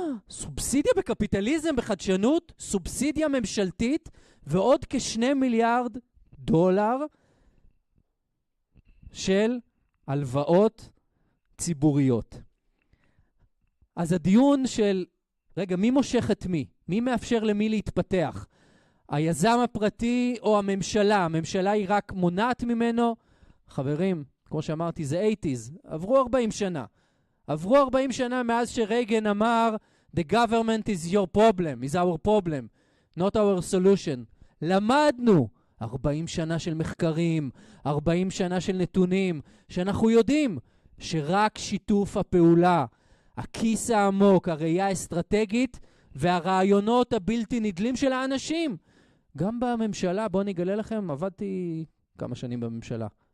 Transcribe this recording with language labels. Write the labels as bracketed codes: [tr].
[he] סובסידיה בקפיטליזם, בחדשנות, סובסידיה ממשלתית, ועוד $2 מיליארד של הלוואות ציבוריות. אז הדיון של, רגע, מי מושך את מי? מי מאפשר למי להתפתח? היזם הפרטי או הממשלה? הממשלה היא רק מונעת ממנו? חברים, כמו שאמרתי, זה 80s. עברו 40 שנה. עברו 40 שנה מאז שרייגן אמר, [en] The government is your problem, is our problem, not our solution. [he] למדנו 40 שנה של מחקרים, 40 שנה של נתונים, שאנחנו יודעים שרק שיתוף הפעולה, הכיס העמוק, הראייה האסטרטגית והרעיונות הבלתי נדלים של האנשים. גם בממשלה, בואו נגלה לכם, עבדתי כמה שנים בממשלה.